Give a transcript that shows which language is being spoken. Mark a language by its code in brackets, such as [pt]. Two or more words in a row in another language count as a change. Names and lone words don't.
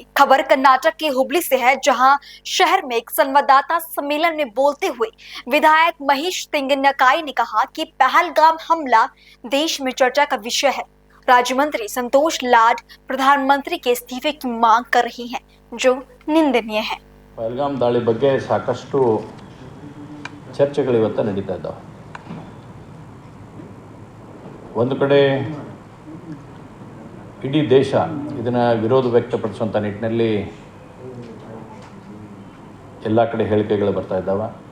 [hi] खबर कर्नाटक के हुबली से है, जहां शहर में एक संवाददाता सम्मेलन में बोलते हुए विधायक महेश तेंगनकाई ने कहा कि पहलगाम हमला देश में चर्चा का विषय है। राज्य मंत्री संतोष लाड प्रधानमंत्री के इस्तीफे की मांग कर रही हैं, जो निंदनीय है। [kn] ಪಹಲ್ಗಾಮ್ ದಾಳಿ ಬಗ್ಗೆ ಸಾಕಷ್ಟು ಚರ್ಚೆಗಳು ಇವತ್ತು ನಡೀತಾ ಇದ್ದಾವೆ. ಒಂದು ಕಡೆ ಇಡೀ ದೇಶ ಇದನ್ನು ವಿರೋಧ ವ್ಯಕ್ತಪಡಿಸುವಂಥ ನಿಟ್ಟಿನಲ್ಲಿ ಎಲ್ಲ ಕಡೆ ಹೇಳಿಕೆಗಳು ಬರ್ತಾ ಇದ್ದಾವೆ.